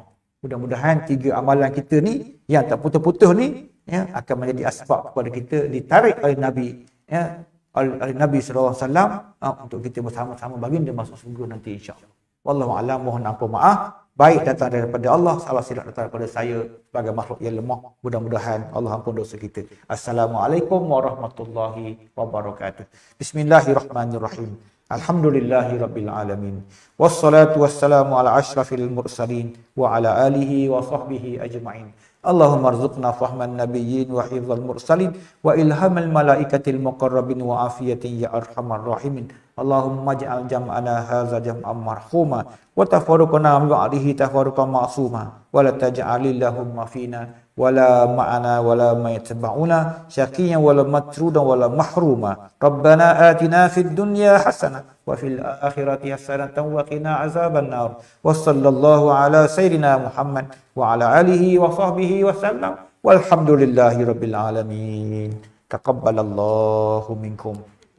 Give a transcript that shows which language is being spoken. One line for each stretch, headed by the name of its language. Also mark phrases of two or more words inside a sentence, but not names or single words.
Malay: Mudah-mudahan 3 amalan kita ni yang tak putus-putus ni akan menjadi asbab kepada kita ditarik oleh Nabi, oleh Nabi
Arabic: صلى الله عليه وسلم
Malay: untuk kita bersama-sama baginda masuk syurga nanti
Arabic: إن شاء الله. والله أعلم,
Malay: mohon ampun maaf. Baik datang daripada Allah, salah silap datang daripada saya sebagai makhluk yang lemah. Mudah-mudahan Allah ampun dosa kita.
Arabic: السلام عليكم ورحمة الله وبركاته. بسم الله الرحمن الرحيم. الحمد لله رب العالمين. والصلاة والسلام على أشرف المرسلين وعلى آله وصحبه أجمعين. اللهم ارزقنا فهم النبيين وحفظ المرسلين وإلهام الملائكة المقربين وعافية يا أرحم الراحمين. اللهم اجعل جمعنا هذا جمعا مرحوما وتفرقنا من بعده تفرقا معصوما ولا تجعل اللهم فينا ولا معنا ولا من يتبعنا شقيا ولا مطرودا ولا محروما. ربنا آتنا في الدنيا حسنة وفي الآخرة حسنة وقنا عذاب النار. وصلى الله على سيدنا محمد وعلى آله وصحبه وسلم والحمد لله رب العالمين. تقبل الله منكم.